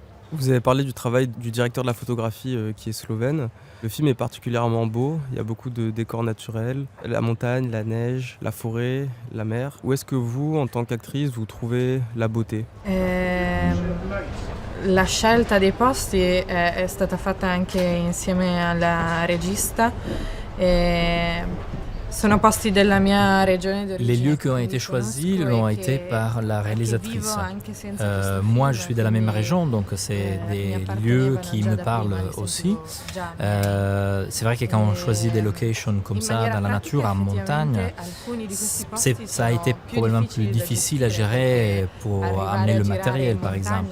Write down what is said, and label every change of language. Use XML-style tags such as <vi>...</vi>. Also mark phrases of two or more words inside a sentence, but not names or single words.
<fr>Vous avez parlé du travail du directeur de la photographie qui est slovène. Le film est particulièrement beau, il y a beaucoup de décors naturels, la montagne, la neige, la forêt, la mer. Où est-ce que vous, en tant qu'actrice, vous trouvez la beauté?</fr> <it>La scelta dei posti è stata fatta anche insieme alla regista. sono posti della mia regione d'origine.</it> <fr>Les lieux qui ont été choisis l'ont été par la réalisatrice. Moi, je suis de la même région, donc c'est des lieux qui me parlent aussi. C'est vrai que quand on choisit des locations comme ça, dans la nature, en montagne, ça a été probablement plus difficile à gérer pour amener le matériel, par exemple.</fr>